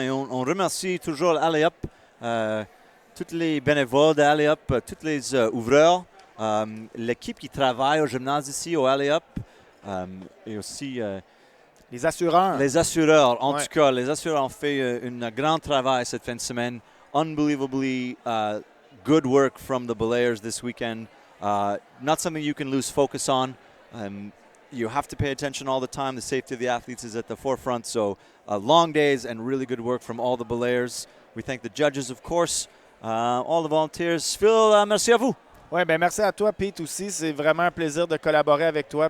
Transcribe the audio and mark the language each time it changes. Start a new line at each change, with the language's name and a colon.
French: Et on remercie toujours Allez, tous les bénévoles d'Allez, tous les ouvreurs, l'équipe qui travaille au gymnase ici au Allez, et aussi les assureurs. Les assureurs, en tout cas, les assureurs ont fait un grand travail cette fin de semaine.
English: unbelievably good work from the belayers this weekend. Not something you can lose focus on. You have to pay attention all the time. The safety of the athletes is at the forefront. So long days and really good work from all the belayers. We thank the judges, of course, all the volunteers.
French: Phil, merci à vous. Oui, ben merci à toi, Pete, aussi. C'est vraiment un plaisir de collaborer avec toi.